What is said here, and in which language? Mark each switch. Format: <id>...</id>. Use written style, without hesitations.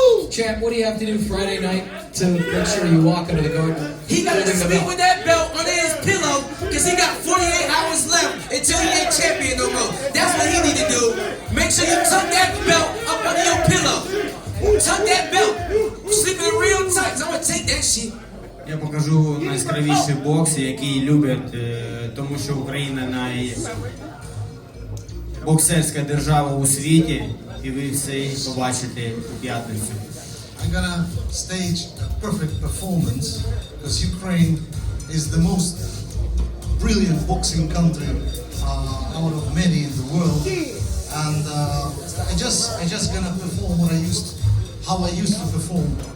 <en>Champ, what do you have to do Friday night to make sure you walk into the garden? He got to sleep with that belt under his pillow because he got 48 hours left until he ain't champion no more. That's what he need to do. Make sure you tuck that belt up under your pillow. Tuck that belt. Sleep in real tight. I'm going to take that shit.</en> <uk>Я покажу найяскравіший бокс, який люблять, тому що Україна найбоксерська держава у світі, і ви все побачите у п'ятницю.</uk> <en>I'm gonna stage a perfect performance because Ukraine is the most brilliant boxing country out of many in the world, and I just gonna perform how I used to perform.</en>